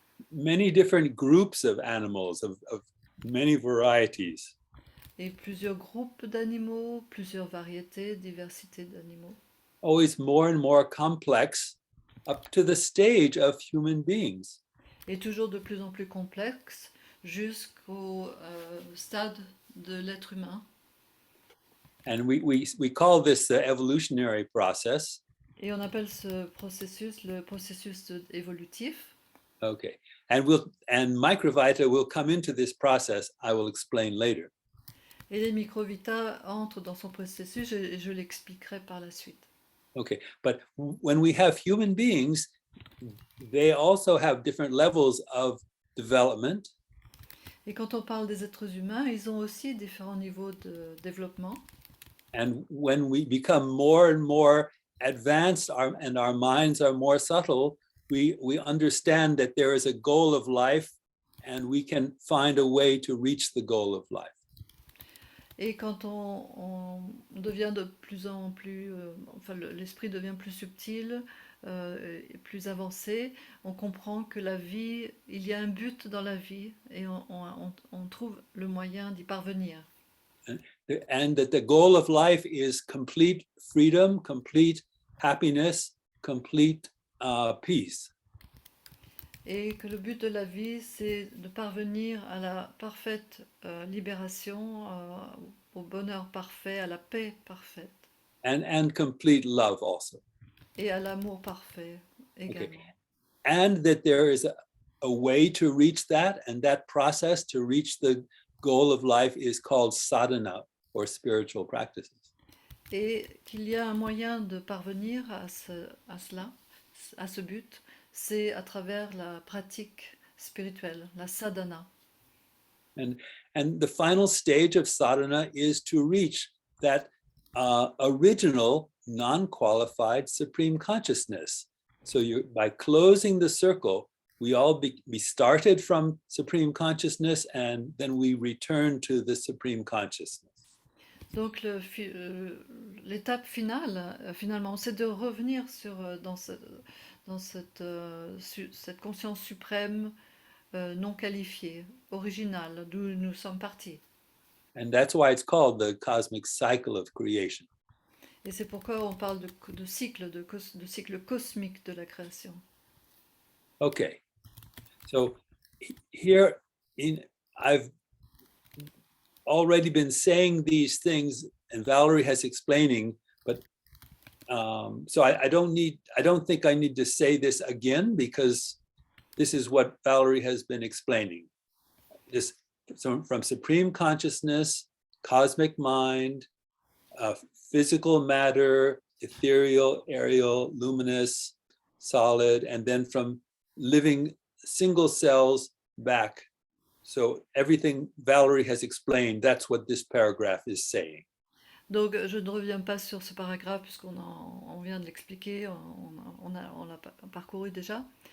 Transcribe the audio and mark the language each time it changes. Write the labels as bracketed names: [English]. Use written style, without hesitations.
[English] Many different groups of animals of many varieties. [French] Et plusieurs groupes d'animaux, plusieurs variétés, diversité d'animaux. [English] Always more and more complex up to the stage of human beings. [French] Et toujours de plus en plus complexe jusqu'au stade de l'être humain. [English] And we call this the evolutionary process. [French] Et on appelle ce processus le processus évolutif. [English] Okay, and Microvita will come into this process. I will explain later. [French] Et les Microvita entrent dans son processus et je l'expliquerai par la suite. [English] Okay, but when we have human beings, they also have different levels of development. [French] Et quand on parle des êtres humains, ils ont aussi différents niveaux de développement. [English] And when we become more and more advanced and our minds are more subtle, we understand that there is a goal of life and we can find a way to reach the goal of life. [French] Et quand on devient de plus en plus, l'esprit devient plus subtil, plus avancé, on comprend que la vie, il y a un but dans la vie et on trouve le moyen d'y parvenir. [English] And that the goal of life is complete freedom, complete happiness, complete peace. [French] Et que le but de la vie, c'est de parvenir à la parfaite libération, au bonheur parfait, à la paix parfaite. [English] And complete love also. [French] Et à l'amour parfait également. [English] Okay. And that there is a way to reach that, and that process to reach the goal of life is called sadhana, or spiritual practices. [French] Et qu'il y a un moyen de parvenir à cela, à ce but, c'est à travers la pratique spirituelle, la sadhana. [English] And the final stage of sadhana is to reach that original non-qualified supreme consciousness. So by closing the circle, we all we started from supreme consciousness and then we return to the supreme consciousness. [French] Donc l'étape finale, finalement, c'est de revenir dans cette conscience suprême non qualifiée, originale, d'où nous sommes partis. [English] And that's why it's called the cosmic cycle of creation. [French] Et c'est pourquoi on parle de cycle cosmique de la création. [English] Okay, so here I've already been saying these things, and Valerie has explaining, but so I don't think I need to say this again because this is what Valerie has been explaining. This from supreme consciousness, cosmic mind, physical matter, ethereal, aerial, luminous, solid, and then from living single cells back. So everything Valerie has explained, that's what this paragraph is saying. [French] Donc je ne reviens pas sur ce paragraphe puisqu'on vient de l'expliquer, on l'a parcouru déjà.